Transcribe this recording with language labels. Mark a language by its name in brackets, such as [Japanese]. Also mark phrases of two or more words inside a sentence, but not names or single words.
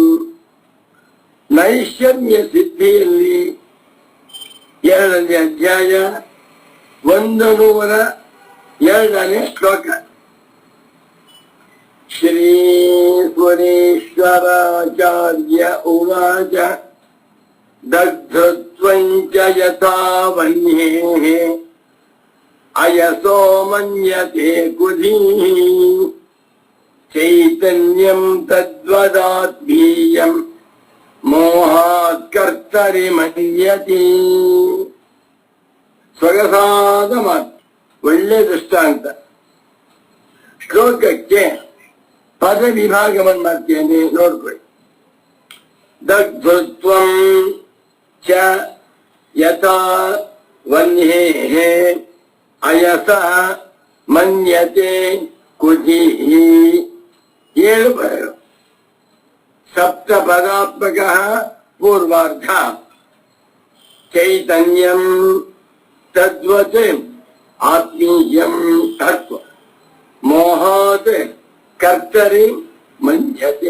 [Kannada] ನೈಷ್ಕರ್ಮ್ಯ ಸಿದ್ಧಿಯಲ್ಲಿ 2ನೇ ಅಧ್ಯಾಯ 102ನೇ ಶ್ಲೋಕ. [Sanskrit] ಶ್ರೀ ಸುರೇಶ್ವರಾಚಾರ್ಯ ಉವಾಚ ದಗ್ಧತ್ವಂಚ ಯಥಾ ವನ್ಯೇಃ ಅಯಸೋ ಮನ್ಯತೆ ಕುಧೀಃ ಚೈತನ್ಯಂ ತದ್ವದಾತ್ಮೀಯಂ ಮೋಹಾತ್ ಕರ್ತರಿ ಮನ್ಯತೆ. [Kannada] ಸೊಗಸಾದ ಮಾತು, ಒಳ್ಳೆ ದೃಷ್ಟಾಂತ. ಶ್ಲೋಕಕ್ಕೆ ಪದ ವಿಭಾಗವನ್ನು ಮಾಡ್ತೇನೆ, ನೋಡ್ಕೊಳ್ಳಿ. [Sanskrit] ದಗ್ಧತ್ವಂ ಚ ಯಥಾ ವನ್ಯೇಃ ಅಯಸಃ ಮನ್ಯತೆ ಕುಧೀಃ. [Kannada] 7 ಪದಗಳು. [Sanskrit] ಸಪ್ತ ಪದಾತ್ಮಕ ಪೂರ್ವಾರ್ಧ. ಚೈತನ್ಯಂ ತದ್ವತ್ ಆತ್ಮೀಯಂ ತತ್ವ ಮೋಹಾತ್ ಕರ್ತರಿ ಮನ್ಯತೆ.